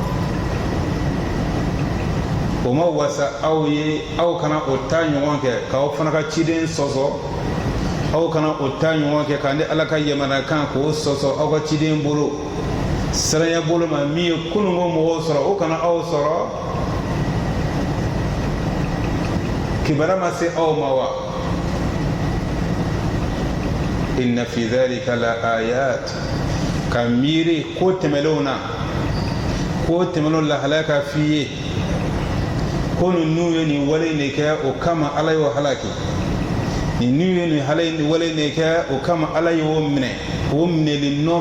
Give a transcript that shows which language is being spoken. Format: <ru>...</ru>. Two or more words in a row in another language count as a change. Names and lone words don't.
<bm>o ma wasa aw ye aw kana o ta ɲɔgɔn kɛ ka o fana ka ciden sɔsɔ aw kana o ta ɲɔgɔn kɛ ka ni alaka yamara kan k'o sɔsɔ aw ka ciden bolo siranya bolo ma min ye kunungo mɔgɔw sɔrɔ o kana aw sɔrɔ kibara ma se aw ma wa</bm> <ar>إن في ذلك لآيات</ar> <bm>ka miiri ko tɛmɛlenw na ko tɛmɛlenw lahalaya fi ye ko ninnu ye nin wale de kɛ o kama ala y'o halaki ninnu ye nin wale de kɛ o kama ala y'o minɛ o minɛli nɔ</bm>